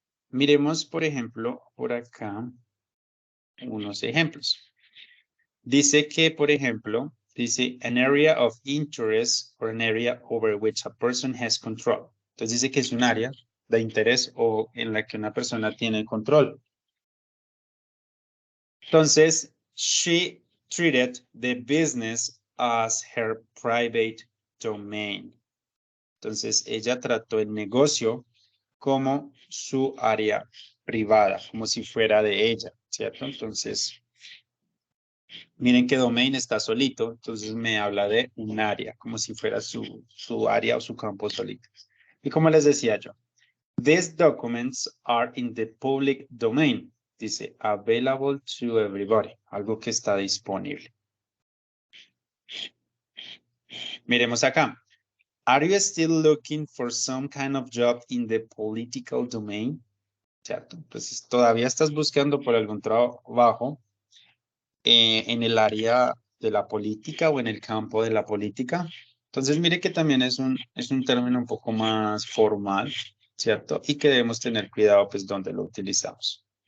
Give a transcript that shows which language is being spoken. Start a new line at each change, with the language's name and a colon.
Spanish: Miremos, por ejemplo, por acá unos ejemplos. Dice que, por ejemplo, dice
English: an area of interest or an area over which a person has control.
Spanish: Entonces dice que es un área de interés o en la que una persona tiene control.
English: Entonces, she treated the business as her private domain.
Spanish: Entonces, ella trató el negocio como su área privada, como si fuera de ella, ¿cierto? Entonces, miren que domain está solito, entonces me habla de un área, como si fuera su área o su campo solito. Y como les decía yo,
English: these documents are in the public domain.
Spanish: Dice,
English: available to everybody,
Spanish: algo que está disponible. Miremos acá.
English: Are you still looking for some kind of job in the political domain?
Spanish: ¿Cierto? Pues todavía estás buscando por algún trabajo en el área de la política o en el campo de la política. Entonces, mire que también es un término un poco más formal, ¿cierto? Y que debemos tener cuidado, pues, donde lo utilizamos.